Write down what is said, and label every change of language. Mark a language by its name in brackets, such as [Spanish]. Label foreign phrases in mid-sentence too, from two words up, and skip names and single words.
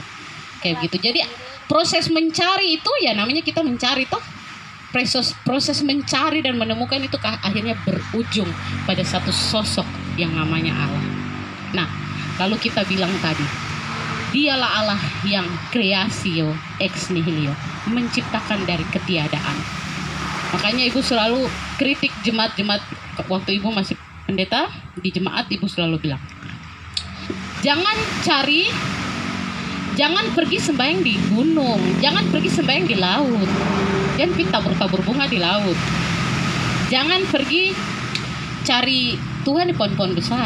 [Indonesian] Kayak gitu. Jadi proses mencari itu ya namanya kita mencari toh. Proses mencari dan menemukan itu akhirnya berujung pada satu sosok yang namanya Allah. Nah, lalu kita bilang tadi, dialah Allah yang [Latin] kreasio ex nihilo, [Indonesian] menciptakan dari ketiadaan. Makanya ibu selalu kritik jemaat-jemaat waktu ibu masih pendeta di jemaat, ibu selalu bilang, jangan pergi sembahyang di gunung, jangan pergi sembahyang di laut, jangan pergi tabur-tabur bunga di laut, jangan pergi cari Tuhan di pohon-pohon besar.